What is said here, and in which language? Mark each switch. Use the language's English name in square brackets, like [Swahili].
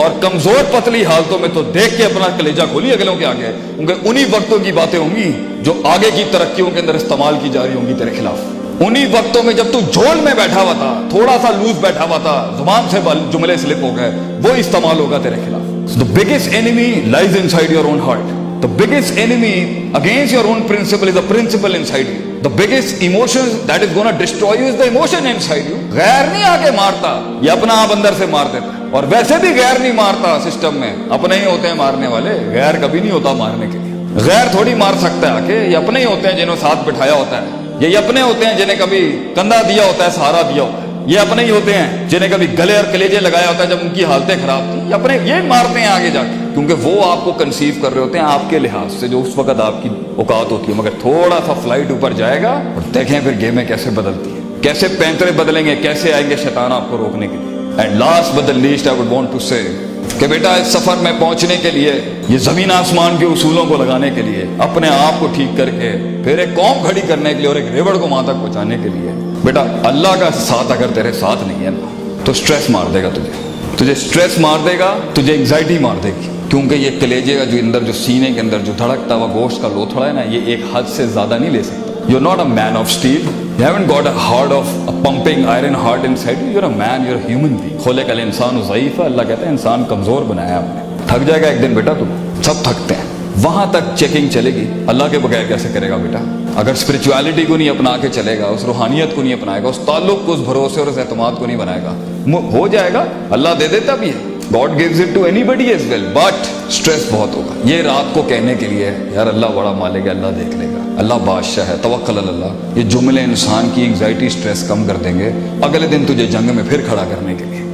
[Urdu] اور کمزور پتلی حالتوں میں تو دیکھ کے اپنا کلیجہ کھولی اگلوں کے آگے. کیونکہ انہی وقتوں کی باتیں ہوں گی جو آگے کی ترقیوں کے اندر استعمال کی جا رہی ہوں گی تیرے خلاف. انہی وقتوں میں جب تو جھول میں بیٹھا ہوا تھا, تھوڑا سا لوز بیٹھا ہوا تھا, زبان سے جملے سلپ ہو گئے, وہ استعمال ہوگا تیرے خلاف. [English] So the biggest enemy lies inside your own heart. The biggest enemy against your own principle is the principle inside you. The biggest emotion that is going to destroy you is the emotion inside you. [Urdu] غیر نہیں آگے مارتا, یہ اپنا آپ اندر سے مار دیتا ہے. اور ویسے بھی غیر نہیں مارتا سسٹم میں, اپنے ہی ہوتے ہیں مارنے والے. غیر کبھی نہیں ہوتا مارنے کے لیے. غیر تھوڑی مار سکتا ہے آکے. یہ اپنے ہی ہوتے ہیں جنہوں ساتھ بٹھایا ہوتا ہے. یہ اپنے ہوتے ہیں جنہیں کبھی کندھا دیا ہوتا ہے, سہارا دیا ہوتا ہے. یہ اپنے ہی ہوتے ہیں جنہیں کبھی گلے اور کلیجے لگایا ہوتا ہے جب ان کی حالتیں خراب تھی. یہ اپنے یہ مارتے ہیں آگے جا کے, کیونکہ وہ آپ کو کنسیو کر رہے ہوتے ہیں آپ کے لحاظ سے جو اس وقت آپ کی اوقات ہوتی ہے. مگر تھوڑا سا فلائٹ اوپر جائے گا اور دیکھیں پھر گیمیں کیسے بدلتی ہیں, کیسے پینترے بدلیں گے, کیسے آئیں گے شیطان آپ کو روکنے کے لیے. [English] and last but the least I would want to say [Urdu] کہ بیٹا اس سفر میں پہنچنے کے لیے, یہ زمین آسمان کے اصولوں کو لگانے کے لیے, اپنے آپ کو ٹھیک کر کے پھر ایک قوم کھڑی کرنے کے لیے اور ایک ریوڑ کو وہاں تک پہنچانے کے لیے, بیٹا اللہ کا ساتھ اگر تیرے ساتھ نہیں ہے نا تو سٹریس مار دے گا تجھے سٹریس مار دے گا, تجھے انگزائٹی مار دے گی. کیونکہ یہ کلیجے کا جو اندر جو سینے کے اندر جو دھڑکتا ہوا گوشت کا لوتھڑا ہے نا, یہ ایک حد سے زیادہ نہیں لے سکتا. [English] You're not a man of steel. You haven't got a heart of a pumping iron heart inside you. You're a man, you're a human being. [Arabic] خلق الانسان ضعیفا. [Urdu] اللہ کہتا ہے انسان کمزور بنایا آپ نے. تھک جائے گا ایک دن بیٹا, تم سب تھکتے ہیں. وہاں تک چیکنگ چلے گی. اللہ کے بغیر کیسے کرے گا بیٹا؟ اگر اسپرچویلٹی کو نہیں اپنا کے چلے گا, اس روحانیت کو نہیں اپنائے گا, اس تعلق کو, اس بھروسے اور اس اعتماد کو نہیں بنائے گا, ہو جائے گا. اللہ دے دیتا بھی ہے. [English] God gives it to anybody as well, but stress [Urdu] بہت ہوگا. یہ رات کو کہنے کے لیے یار اللہ بڑا مالک ہے, اللہ دیکھ لے گا, اللہ بادشاہ ہے, توکل اللہ. یہ جملے انسان کی انگزائٹی, سٹریس کم کر دیں گے اگلے دن تجھے جنگ میں پھر کھڑا کرنے کے.